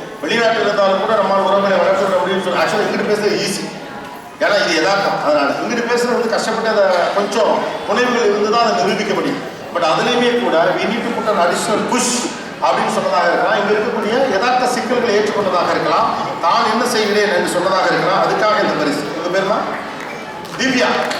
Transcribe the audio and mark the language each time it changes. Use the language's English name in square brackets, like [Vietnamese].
[Tamil] வெளிநாட்டில் இருந்தாலும் கூட நம்ம உறவுகளை வளர்த்துட முடியும்னு சொல்லி ஆக்சுவலாக இங்கிட்டு பேசுறது ஈஸி. ஏன்னா இது யதார்த்தம். அதனால் இங்கிட்டு பேசுறது வந்து கஷ்டப்பட்டு அதை கொஞ்சம் புனைவுகள் இருந்து தான் அதை நிரூபிக்க முடியும். பட் அதுலேயுமே கூட [English] we need to put an additional push [Tamil] அப்படின்னு சொன்னதாக இருக்கலாம். இங்கே இருக்கக்கூடிய யதார்த்த சிக்கல்களை ஏற்றுக்கொண்டதாக இருக்கலாம். தான் என்ன செய்கிறேன் என்று சொன்னதாக இருக்கலாம். அதுக்காக இந்த பரிசு. உங்கள் பேர் தான் திவ்யா.